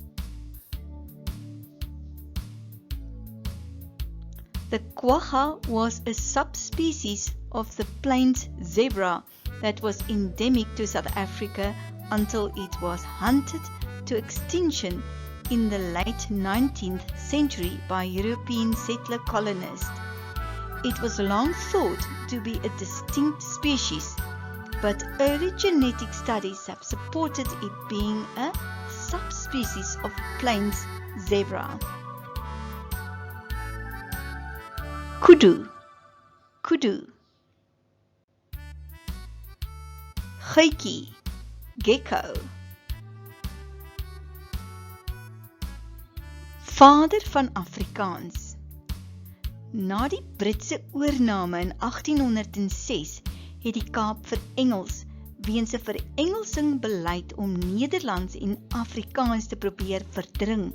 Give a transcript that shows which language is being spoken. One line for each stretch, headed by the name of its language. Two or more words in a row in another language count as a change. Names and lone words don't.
English: The quagga was a subspecies of the plains zebra that was endemic to South Africa until it was hunted to extinction in the late 19th century by European settler colonists. It was long thought to be a distinct species, but early genetic studies have supported it being a subspecies of plains zebra. Kudu, kudu. Geitjie, gecko.
Afrikaans: Vader van Afrikaans. Na die Britse oorname in 1806 het die Kaap vir Engels weens 'n verengelsing beleid om Nederlands en Afrikaans te probeer verdring.